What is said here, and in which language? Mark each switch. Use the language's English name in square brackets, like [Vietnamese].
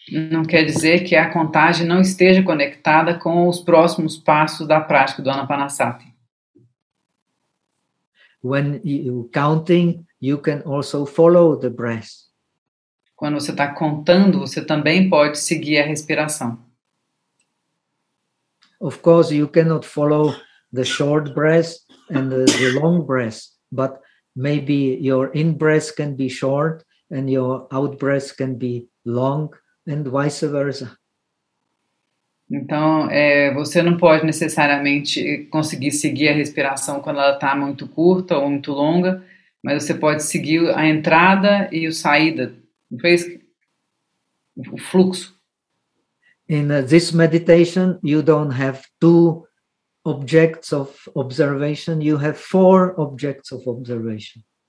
[Portuguese] Não quer dizer que a contagem não esteja conectada com os próximos passos da prática do Anapanasati. [English] When you counting, you can also follow the breath. [Portuguese] Quando você está contando, você também pode seguir a respiração. [English] Of course, you cannot follow the short breath and the long breath, but maybe your in-breath can be short and your out-breath can be long and vice versa. [Portuguese] Então, você não pode necessariamente conseguir seguir a respiração quando ela está muito curta ou muito longa, mas você pode seguir a entrada e a saída, o fluxo. [English] In this meditation, you don't have two objects of observation, you have four objects of observation.